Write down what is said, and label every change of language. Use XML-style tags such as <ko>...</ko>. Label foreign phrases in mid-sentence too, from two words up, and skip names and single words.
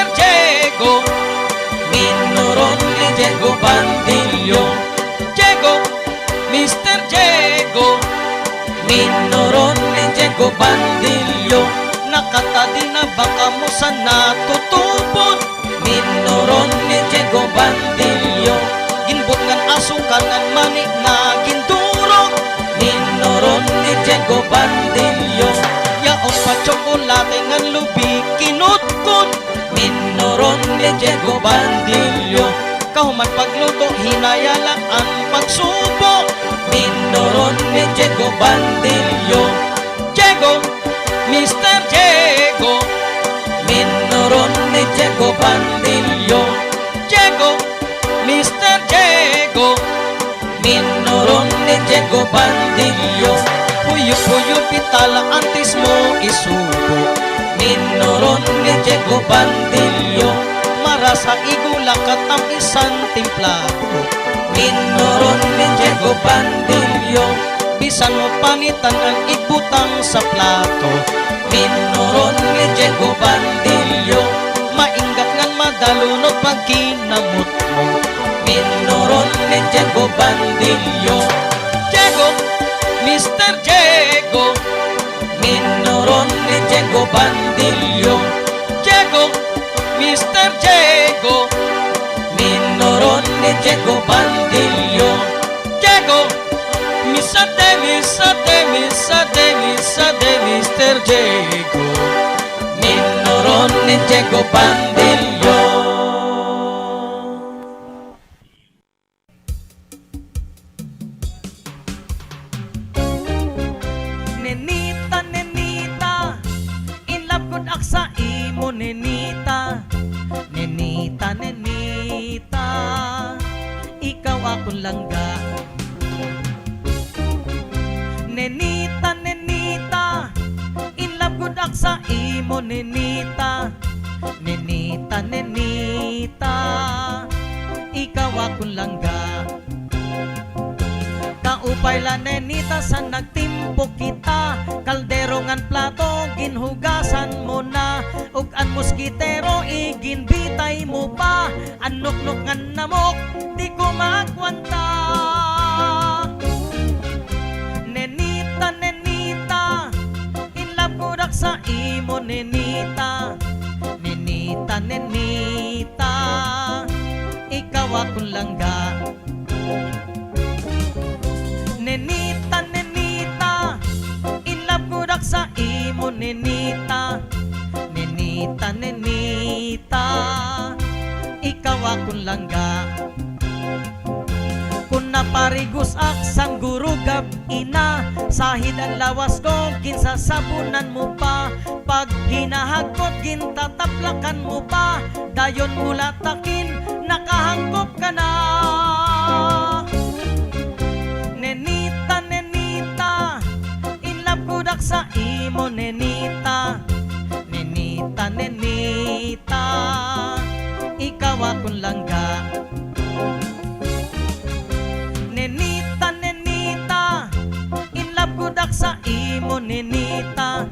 <war>Diego. Minoron ni Diego Bandilyo, Diego, Mr. Diego. Minoron ni Diego Bandilyo, nakatadi na baka mo sa natutupod. Minoron ni Diego Bandilyo, ginbot ngan asukal ngan manik na gindurog. Minoron ni Diego Bandilyo, yaon pa tsokolate ngan lubi kinutkot. Minoron ni Diego Bandilyo, kahuman pagluto hinayalan ang pagsubo. Minoron ni Diego Bandilyo, Diego, Mr. Diego. Minoron ni Diego Bandilyo, Diego, Mr. Diego. Minoron ni Diego Bandilyo, puyo-puyo pitala antes mo isubo. Minoron ni Diego Bandilyo, marasa igulakat ang isang timplado. Minoron ni Diego Bandilyo, bisan mo panitan ang ibutang sa plato. Minoron ni Diego Bandilyo, maingat ngan madalunod pag kinamot mo. Minoron ni Diego Bandilyo, Diego, Mr. Diego. Minoron ni Diego Bandilyo, Diego, Mr. Diego. Minoron ni Diego Bandilyo, Diego, Misade, Misade, Misade, Misade, Mr. Diego. Minoron ni Diego Bandilyo. Nenita, nenita,</war> <en>in love</en> <war>gud ak sa imo nenita. Nenita, nenita, ikaw akong langga. Nenita, nenita,</war> <en>in love</en> <war>gud ak sa imo nenita. Nenita, nenita, ikaw akong langga. Kaupay la nenita sa nagtimpo kita, kaldero ngan plato ginhugasan mo na, ug an moskitero iginbitay mo pa, anok-nok ngan namok di ko magwanta. Nenita, nenita,</war> <en>in love</en> <war>ko dak sa imo nenita. Nenita, nenita, ikaw akong langga. Nenita, nenita,</war> <en>in love</en> <war>ko dak sa imo nenita. Nenita, nenita, ikaw akong langga. Kung naparigos ak sang gurugab ina, sahid ang lawas ko ginsasabunan mo pa. Pag hinahagkot gintataplangan mo pa, dayon mula takin nakahangkop ka na. Nenita, nenita,</war> <en>in love</en> <war>ko dak sa imo nenita. Nenita, nenita, ikaw akong langga. Nenita, nenita,</war> <en>in love</en> <war>ko dak sa imo nenita.</war>